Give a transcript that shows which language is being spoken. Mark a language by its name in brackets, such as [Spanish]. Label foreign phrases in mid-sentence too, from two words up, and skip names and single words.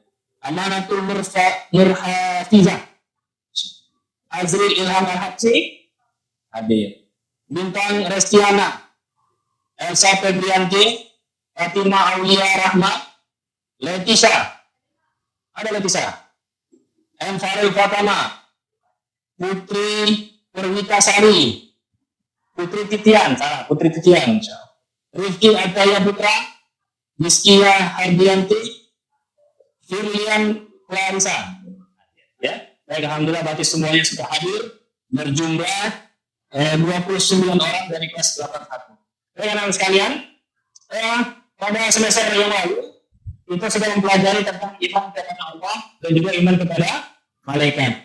[Indonesian] Amanatul Nurhafizah, Azril Ilham Al-Habsi, hadir. Bintang Restiana, Elsa Febrianti, Fatima Aulia Rahmat, Letisa, ada Letisa. M. Faril Fatama, Putri Perwita Sari, Putri Titian, Putri Titian, Rifki Adaya Putra, Miskia Hardianti, Firlian Clarissa. Ya, baik, alhamdulillah berarti semuanya sudah hadir, berjumlah 29 orang dari kelas 81. Baik, anak-anak sekalian, pada semester yang lalu kita sudah mempelajari tentang iman kepada Allah dan juga iman kepada malaikat.